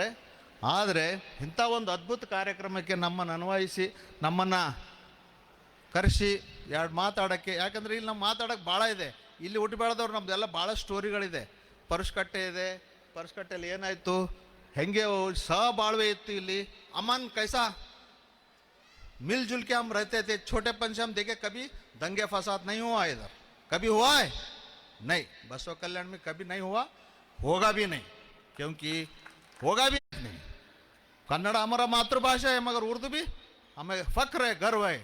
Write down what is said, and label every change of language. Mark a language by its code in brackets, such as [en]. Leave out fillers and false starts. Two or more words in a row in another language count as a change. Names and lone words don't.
[kn] ಆದರೆ ಇಂಥ ಒಂದು ಅದ್ಭುತ ಕಾರ್ಯಕ್ರಮಕ್ಕೆ ನಮ್ಮನ್ನು ಅನ್ವಯಿಸಿ ನಮ್ಮನ್ನು ಕರೆಸಿ ಎರಡು ಮಾತಾಡೋಕ್ಕೆ, ಯಾಕಂದರೆ ಇಲ್ಲಿ ನಮ್ಮ ಮಾತಾಡೋಕ್ಕೆ ಭಾಳ ಇದೆ. ಇಲ್ಲಿ ಹುಟ್ಟು ಬೆಳೆದವ್ರು ನಮ್ಮದೆಲ್ಲ ಭಾಳ ಸ್ಟೋರಿಗಳಿದೆ. ಪರಶುಕಟ್ಟೆ ಇದೆ, ಪರಶುಕಟ್ಟೆಯಲ್ಲಿ ಏನಾಯಿತು, ಹೆಂಗೆ ಸಹಬಾಳ್ವೆ ಇತ್ತು ಇಲ್ಲಿ. [hi] अमन कैसा मिल जुल के हम रहते थे, छोटेपन से हम देखे कभी दंगे फसाद नहीं हुआ इधर, कभी हुआ है? नहीं, बसव कल्याण में कभी नहीं हुआ, होगा भी नहीं, क्योंकि होगा भी नहीं. कन्नड़ हमारा मातृभाषा है, मगर उर्दू भी हमें फख्र है, गर्व है.